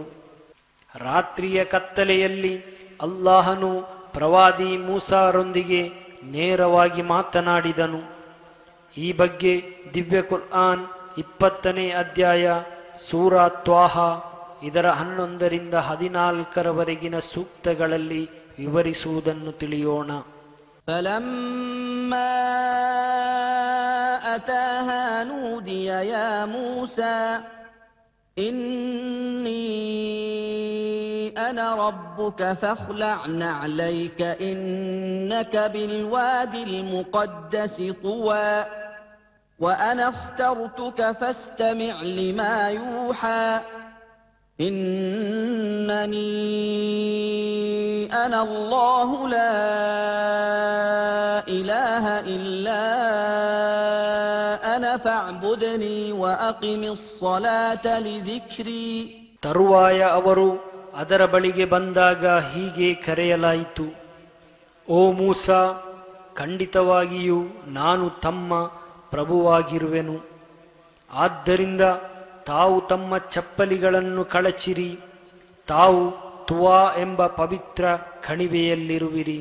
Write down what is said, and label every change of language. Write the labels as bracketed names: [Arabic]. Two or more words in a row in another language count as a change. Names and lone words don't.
[Kannada] ರಾತ್ರಿಯ ಕತ್ತಲೆಯಲ್ಲಿ ಅಲ್ಲಾಹನು ಪ್ರವಾದಿ ಮೂಸಾರೊಂದಿಗೆ ನೇರವಾಗಿ ಮಾತನಾಡಿದನು. ಈ ಬಗ್ಗೆ ದಿವ್ಯ ಕುರ್ಆನ್ 20ನೇ ಅಧ್ಯಾಯ ಸೂರಾ ತ್ವಾಹ ಇದರ 11ರಿಂದ 14ರವರೆಗಿನ ಸೂಕ್ತಗಳಲ್ಲಿ ವಿವರಿಸುವುದನ್ನು ತಿಳಿಯೋಣ. [Arabic] فلما أتاها نودي يا موسى إني أنا ربك فاخلع نعليك إنك بالواد المقدس طوى وأنا اخترتك فاستمع لما يوحى إنني أنا الله لا إله إلا أنا فاعبدني وأقم الصلاة لذكري. [Kannada] ತರುವಾಯ ಅವರು ಅದರ ಬಳಿಗೆ ಬಂದಾಗ ಹೀಗೆ ಕರೆಯಲಾಯಿತು, ಓ ಮೂಸಾ, ಖಂಡಿತವಾಗಿಯೂ ನಾನು ತಮ್ಮ ಪ್ರಭುವಾಗಿರುವೆನು. ಆದ್ದರಿಂದ ತಾವು ತಮ್ಮ ಚಪ್ಪಲಿಗಳನ್ನು ಕಳಚಿರಿ, ತಾವು ತುವಾ ಎಂಬ ಪವಿತ್ರ ಕಣಿವೆಯಲ್ಲಿರುವಿರಿ.